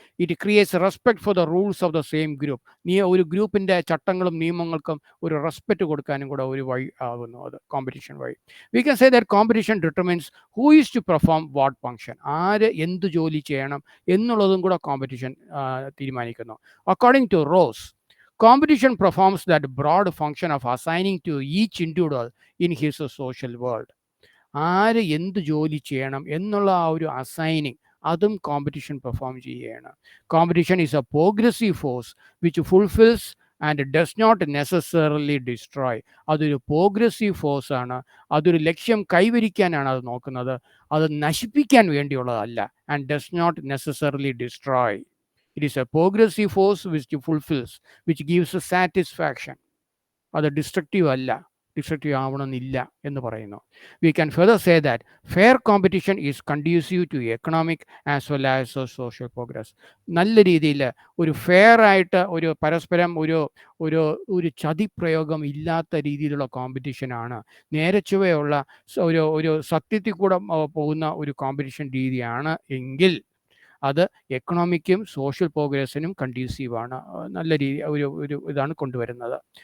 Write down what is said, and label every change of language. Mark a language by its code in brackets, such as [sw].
[en] It creates respect for the rules of the same group. [ml] ഒരു ഗ്രൂപ്പിൻ്റെ ചട്ടങ്ങളും നിയമങ്ങൾക്കും ഒരു റെസ്പെക്റ്റ് കൊടുക്കാനും കൂടെ ഒരു വഴി ആകുന്നു അത് കോമ്പറ്റീഷൻ വഴി. [en] we can say that competition determines who is to perform what function, [ml] ആര് എന്ത് ജോലി ചെയ്യണം എന്നുള്ളതും കൂടെ കോമ്പറ്റീഷൻ തീരുമാനിക്കുന്നു. [en] According to Ross, competition performs that broad function of assigning to each individual in his social world. [ml] ആര് എന്ത് ജോലി ചെയ്യണം എന്നുള്ള ആ ഒരു അസൈനിങ്, അതും കോമ്പറ്റീഷൻ പെർഫോം ചെയ്യുകയാണ്. [en] Competition is a progressive force which fulfils and does not necessarily destroy. [ml] അതൊരു പ്രോഗ്രസീവ് ഫോഴ്സാണ്, അതൊരു ലക്ഷ്യം കൈവരിക്കാനാണ് അത് നോക്കുന്നത്, അത് നശിപ്പിക്കാൻ വേണ്ടിയുള്ളതല്ല. [en] And does not necessarily destroy. It is a progressive force which fulfills, which gives a satisfaction. [ml] അത് destructive അല്ല, ഡിസ്ട്രക്റ്റീവ് ആവണമെന്നില്ല എന്ന് പറയുന്നു. [en] We can further say that fair competition is conducive to economic as well as social progress. [ml] നല്ല രീതിയിൽ ഒരു fair ആയിട്ട് ഒരു പരസ്പരം ഒരു ഒരു ഒരു ചതിപ്രയോഗം ഇല്ലാത്ത രീതിയിലുള്ള കോമ്പറ്റീഷനാണ്, നേരെ ചൊവ്വയുള്ള ഒരു സത്യത്തിൽ കൂടെ പോകുന്ന ഒരു കോമ്പറ്റീഷൻ രീതിയാണ് എങ്കിൽ അത് എക്കണോമിക്കും സോഷ്യൽ പ്രോഗ്രസിനും കണ്ടീസീവാണ്, നല്ല രീതി ഒരു ഇതാണ് കൊണ്ടുവരുന്നത്.